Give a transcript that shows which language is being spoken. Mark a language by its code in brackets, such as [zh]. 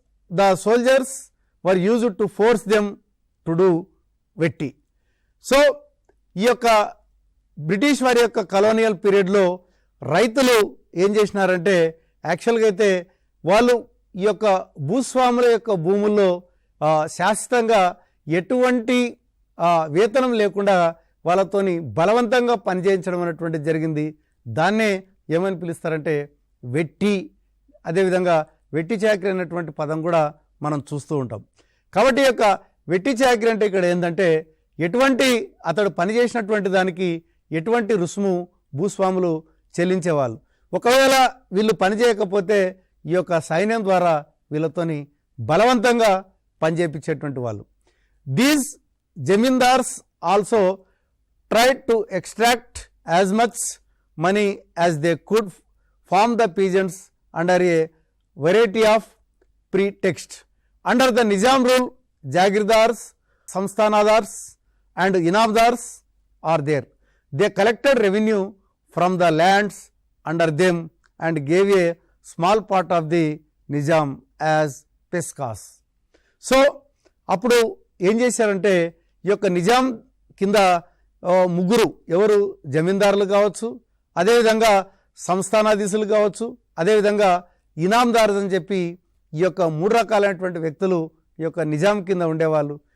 [en] The soldiers were used to force them to do vetti. [te] So ఈ యొక్క British వారి యొక్క కలోనియల్ పీరియడ్లో రైతులు ఏం చేసినారంటే యాక్చువల్గా అయితే వాళ్ళు ఈ యొక్క భూస్వాముల యొక్క భూముల్లో శాశ్వతంగా ఎటువంటి వేతనం లేకుండా వాళ్ళతోని బలవంతంగా పనిచేయించడం అనేటువంటిది జరిగింది. దాన్నే ఏమని పిలుస్తారంటే వెట్టి. అదేవిధంగా వెట్టి చాకరీ అనేటువంటి పదం కూడా మనం చూస్తూ ఉంటాం. కాబట్టి ఈ యొక్క వెట్టి చాకరీ అంటే ఇక్కడ ఏంటంటే ఎటువంటి అతడు పనిచేసినటువంటి దానికి ఎటువంటి రుసుము భూస్వాములు చెల్లించేవాళ్ళు. ఒకవేళ వీళ్ళు పని చేయకపోతే ఈ యొక్క సైన్యం ద్వారా వీళ్ళతోని బలవంతంగా పనిచేయించేటువంటి వాళ్ళు. [en] These zamindars also tried to extract as much money as they could from the peasants under a variety of pretext. Under the Nizam rule, Jagirdars, Samstanadars and Inamdars are there. They collected revenue from the lands under them and gave a small part of the Nizam as peskas. [te] So, అప్పుడు ఏం చేశారంటే ఈ యొక్క నిజాం కింద ముగ్గురు ఎవరు జమీందారులు కావచ్చు, అదేవిధంగా సంస్థానాధీశులు కావచ్చు, అదేవిధంగా ఇనాందారు అని చెప్పి ఈ యొక్క మూడు రకాలైనటువంటి వ్యక్తులు ఈ యొక్క నిజాం కింద ఉండేవాళ్ళు.